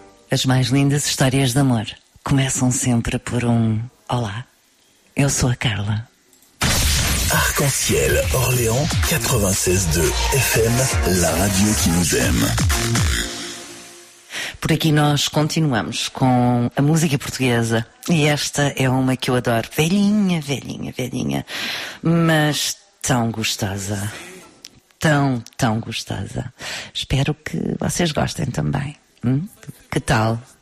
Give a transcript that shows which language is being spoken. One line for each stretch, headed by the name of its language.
Portuguese: As mais lindas histórias de amor começam sempre por um olá. Eu sou a Carla.
French: Arc-en-ciel, Orléans, 96.2 FM, la radio qui nous aime.
Portuguese: Por aqui nós continuamos com a música portuguesa. E esta é uma que eu adoro. Velhinha, velhinha, velhinha. Mas tão gostosa. Tão, tão gostosa. Espero que vocês gostem também. Que tal?